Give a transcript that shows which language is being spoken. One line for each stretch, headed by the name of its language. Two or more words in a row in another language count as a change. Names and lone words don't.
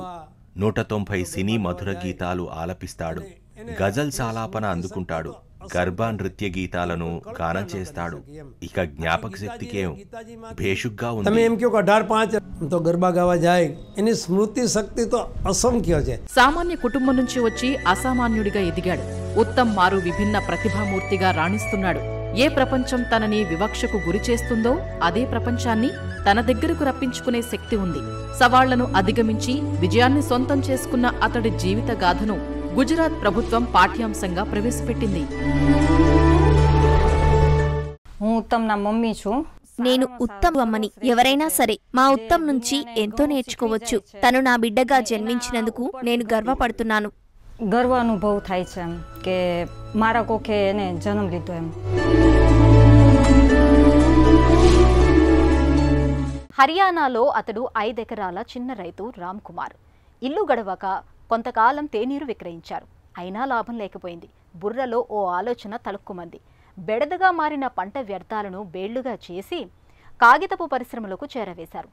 Telugu: 190 సినీ మధుర గీతాలు ఆలపిస్తాడు. గజల్స్ ఆలాపన అందుకుంటాడు. గర్భా నృత్య గీతాలను గానం చేస్తాడు. ఇక జ్ఞాపక శక్తికేం భేషుగ్గా ఉంది.
Gujarati: તમે એમ કહો કે 18-5 તો ગરબા ગાવા જાય, એની સ્મૃતિ શક્તિ તો અસંખ્ય છે.
Telugu: సామాన్య కుటుంబం నుంచి వచ్చి అసామాన్యుడిగా ఎదిగాడు. ఉత్తమ్ మారు విభిన్న ప్రతిభామూర్తిగా రాణిస్తున్నాడు. ఏ ప్రపంచం తనని వివక్షకు గురిచేస్తుందో అదే ప్రపంచాన్ని తన దగ్గరకు రప్పించుకునే శక్తి ఉంది. సవాళ్లను అధిగమించి విజయాన్ని సొంతం చేసుకున్న అతడి జీవిత గాథను గుజరాత్ ప్రభుత్వం పాఠ్యాంశంగా ప్రవేశపెట్టింది. నేను ఉత్తమ్ అమ్మని. ఎవరైనా సరే మా ఉత్తమ్ నుంచి ఎంతో నేర్చుకోవచ్చు. తను నా బిడ్డగా జన్మించినందుకు నేను గర్వపడుతున్నాను.
Gujarati: ગર્વ અનુભવ થાય છે એમ કે મારા કોખે એને જન્મ લીધો એમ.
Telugu: హర్యానాలో అతడు 5 ఎకరాల చిన్న రైతు రామ్ కుమార్. ఇల్లు గడవక కొంతకాలం తేనీరు విక్రయించారు. అయినా లాభం లేకపోయింది. బుర్రలో ఓ ఆలోచన తలుక్కుమంది. బెడదగా మారిన పంట వ్యర్థాలను బేళ్లుగా చేసి కాగితపు పరిశ్రమలకు చేరవేశారు.